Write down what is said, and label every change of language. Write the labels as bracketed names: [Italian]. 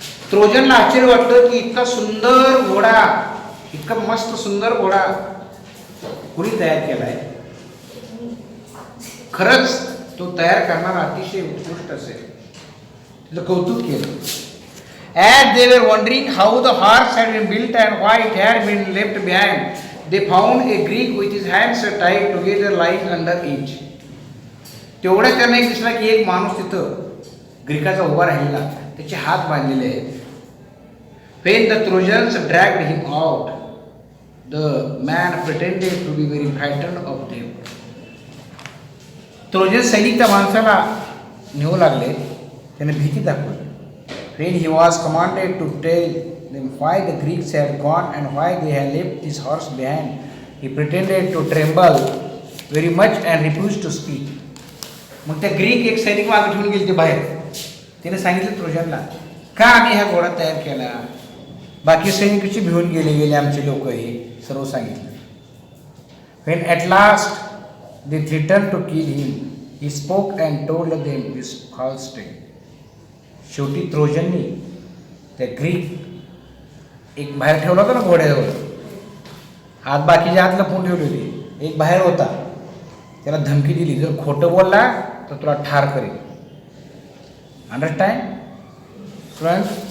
[Marathi] ट्रोजनला आश्चर्य वाटलं की इतका सुंदर घोडा, इतका मस्त सुंदर घोडा कुणी तयार केलाय. खरंच तो तयार करणारा अतिशय उत्कृष्ट असेल. तिचं कौतुक केलं. [English] As they were wondering how the horse had been built and why it had been left behind, they found a Greek with his hands tied together lying under it. [Marathi] तेवढ्या त्यांना एक दिसला की एक माणूस तिथं ग्रीकाचा उभा राहिलेला, त्याचे हात बांधलेले आहेत. [English] When the Trojans dragged him out, the man pretended to be very frightened of them. [Marathi] Trojan सैनिक त्या माणसाला नेऊ लागले, त्याने भीती दाखवली. [English] When he was commanded to tell them why the Greeks had gone and why they had left his horse behind, he pretended to tremble very much and refused to speak. [Marathi] मग त्या ग्रीक एक सैनिक मागे ठेवून गेले ते बाहेर. त्याने सांगितलं ट्रोजनला, का आम्ही हा घोडा तयार केला, बाकी सैनिक कशी भिवून गेले आमचे लोक, हे सर्व सांगितलं. [English] When at last they threatened to kill him, he spoke and told them this false tale. [Marathi] शेवटी ट्रोजननी त्या ग्रीक एक बाहेर ठेवला होता ना घोड्याजवळ, हात बाकीच्या हात लपवून ठेवले होते, एक बाहेर होता. त्याला धमकी दिली, जर खोटं बोलला तर तुला ठार करेल. [English] Understand student?